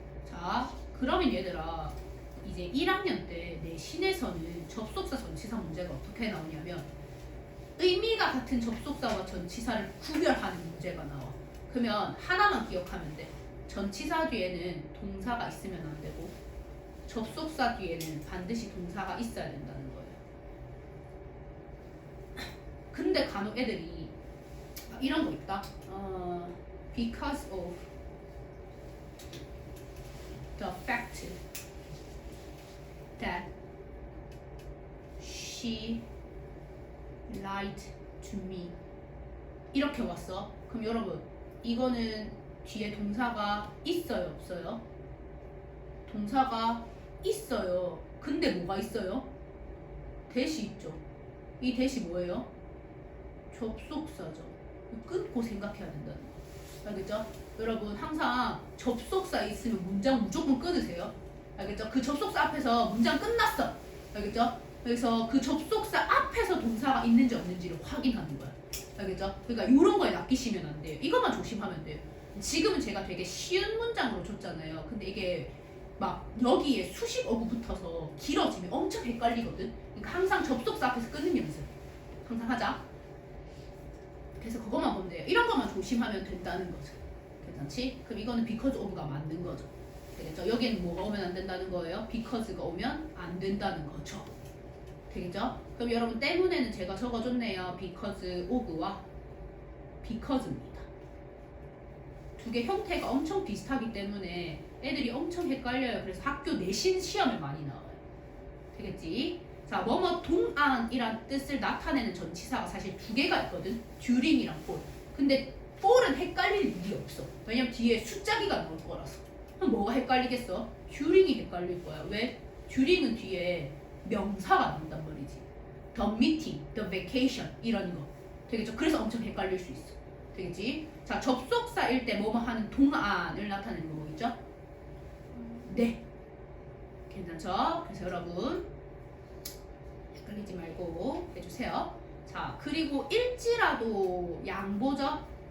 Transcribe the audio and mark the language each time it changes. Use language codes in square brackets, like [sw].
[ko] 자, 그러면 얘들아, 이제 1학년 때 내신에서는 접속사 전치사 문제가 어떻게 나오냐면 의미가 같은 접속사와 전치사를 구별하는 문제가 나와. 그러면 하나만 기억하면 돼. 전치사 뒤에는 동사가 있으면 안 되고 접속사 뒤에는 반드시 동사가 있어야 된다는 거예요. 근데 간혹 애들이 이런 거 있다. [en] Because of the fact that she lied to me [ko] 이렇게 왔어. 그럼 여러분 이거는 뒤에 동사가 있어요, 없어요? 동사가 있어요. 근데 뭐가 있어요? 대시 있죠. 이 대시 뭐예요? 접속사죠. 끊고 생각해야 된다는 거. 알겠죠? 여러분 항상 접속사 있으면 문장 무조건 끊으세요. 알겠죠? 그 접속사 앞에서 문장 끝났어. 알겠죠? 그래서 그 접속사 앞에서 동사가 있는지 없는지를 확인하는 거야. 알겠죠? 그러니까 이런 거에 낚이시면 안 돼요. 이것만 조심하면 돼요. 지금은 제가 되게 쉬운 문장으로 줬잖아요. 근데 이게 막 여기에 수십 어구 붙어서 길어지면 엄청 헷갈리거든. 그러니까 항상 접속사 앞에서 끊는 연습 항상 하자. 그래서 그것만 보면 돼요. 이런 것만 조심하면 된다는 거죠. 괜찮지? 그럼 이거는 because of가 맞는 거죠. 되겠죠? 여기는 뭐가 오면 안 된다는 거예요? because가 오면 안 된다는 거죠. 되겠죠? 그럼 여러분 때문에는 제가 적어줬네요. because of와 because입니다. 두 개 형태가 엄청 비슷하기 때문에 애들이 엄청 헷갈려요. 그래서 학교 내신 시험에 많이 나와요. 되겠지? 자, 뭐뭐 동안이란 뜻을 나타내는 전치사가 사실 두 개가 있거든. during이랑 for. 근데 for은 헷갈릴 일이 없어. 왜냐면 뒤에 숫자기가 나올 거라서. 그럼 뭐가 헷갈리겠어? during이 헷갈릴 거야. 왜? during은 뒤에 명사가 나온단 말이지. [en] the meeting, the vacation [ko] 이런 거. 되겠죠? 그래서 엄청 헷갈릴 수 있어. 되겠지? 자, 접속사일 때 뭐뭐 하는 동안을 나타내는 거 뭐겠죠? 네. 괜찮죠? 그래서 여러분 헷갈리지 말고 해주세요. 자, 그리고 일지라도 양보죠?